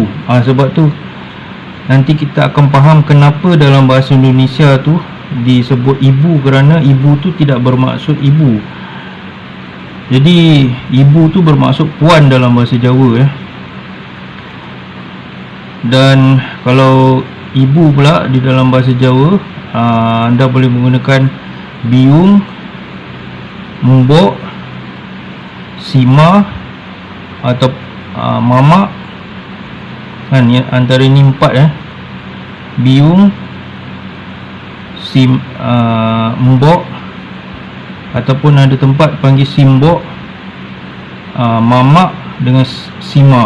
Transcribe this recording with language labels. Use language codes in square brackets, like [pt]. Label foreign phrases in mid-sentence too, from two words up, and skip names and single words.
[ms] Sebab tu nanti kita akan faham kenapa dalam bahasa Indonesia tu disebut ibu, kerana ibu tu tidak bermaksud ibu. Jadi ibu tu bermaksud puan dalam bahasa Jawa ya. Dan kalau ibu pula di dalam bahasa Jawa, anda boleh menggunakan biung, mbok, sima atau mama kan. Antara ini 4 biung, mbok, ataupun ada tempat panggil simbok, mamak dengan sima.